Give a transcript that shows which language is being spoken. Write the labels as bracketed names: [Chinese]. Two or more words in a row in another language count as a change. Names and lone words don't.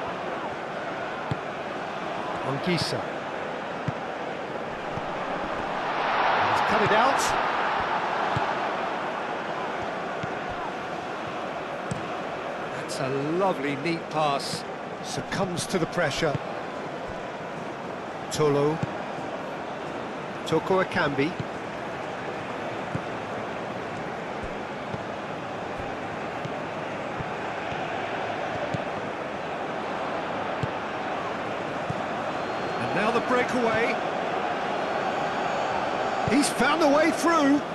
[English] Anguissa. He's cut it out. That's a lovely, neat pass. Succumbs to the pressure. Tolo. Toko Akambi. Now the breakaway. He's found a way through.